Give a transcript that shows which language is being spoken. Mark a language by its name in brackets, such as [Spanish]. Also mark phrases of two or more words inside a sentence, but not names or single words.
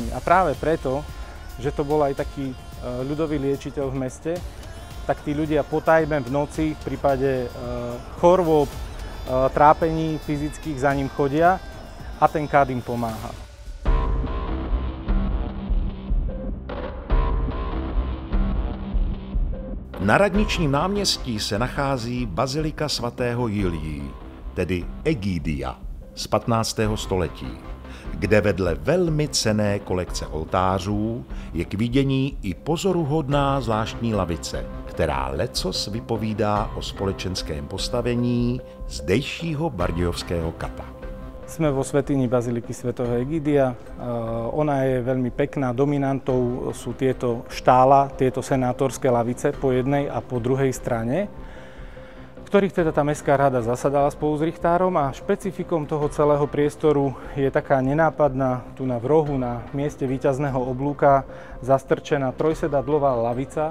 [Slovak] A práve preto, že to bol aj taký ľudový liečiteľ v meste, tak tí ľudia potajme v noci v prípade chorôb, trápení fyzických za ním chodia a ten kat im pomáha. [Czech] Na Radničním náměstí se nachází bazilika svatého Jiljí, tedy Egidia z 15. století, kde vedle velmi cenné kolekce oltářů je k vidění i pozoruhodná zvláštní lavice, která lecos vypovídá o společenském postavení zdejšího Bardejovského kata. [Slovak] Sme vo svätyni Baziliky svätého Egidia. Ona je veľmi pekná. Dominantou sú tieto štála, tieto senátorské lavice po jednej a po druhej strane, ktorých teda tá mestská rada zasadala spolu s richtárom, a špecifikom toho celého priestoru je taká nenápadná, tu v rohu na mieste víťazného oblúka zastrčená trojsedadlová lavica.